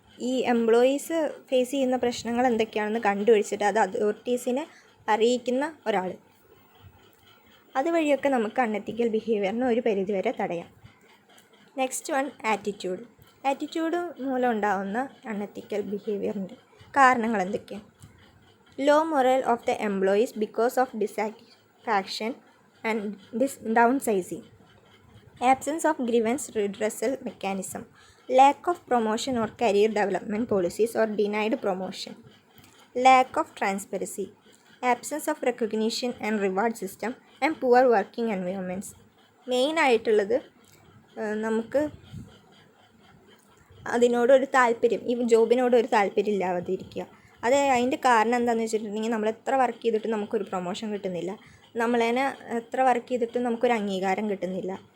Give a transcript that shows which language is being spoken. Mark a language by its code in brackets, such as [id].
[ml] ഈ employees face ചെയ്യുന്ന പ്രശ്നങ്ങൾ എന്തൊക്കെയാണെന്ന് കണ്ടുപിടിച്ചിട്ട് അത് അതോറിറ്റീസിനെ അറിയിക്കുന്ന ഒരാൾ. അതുവഴിയൊക്കെ നമുക്ക് അൺഎത്തിക്കൽ ബിഹേവിയറിന് ഒരു പരിധിവരെ തടയാം. [en] Next one attitude. [ml] ആറ്റിറ്റ്യൂഡ് മൂലം ഉണ്ടാകുന്ന അൺഎത്തിക്കൽ ബിഹേവിയറിൻ്റെ കാരണങ്ങൾ എന്തൊക്കെയാണ്? [en] Low morale of the employees because of dissatisfaction and downsizing, absence of grievance redressal mechanism, lack of promotion or career development policies or denied promotion, lack of transparency, absence of recognition and reward system and poor working environments. [ml] Main ആയിട്ടുള്ളത് നമുക്ക് അതിനോടൊരു താല്പര്യം, ഈ ജോബിനോടൊരു താല്പര്യം ഇല്ലാതിരിക്കുക. അതിൻ്റെ കാരണം എന്താണെന്ന് വെച്ചിട്ടുണ്ടെങ്കിൽ നമ്മൾ എത്ര വർക്ക് ചെയ്തിട്ടും നമുക്കൊരു പ്രൊമോഷൻ കിട്ടുന്നില്ല, നമ്മളതിനെ എത്ര വർക്ക് ചെയ്തിട്ടും നമുക്കൊരു അംഗീകാരം കിട്ടുന്നില്ല.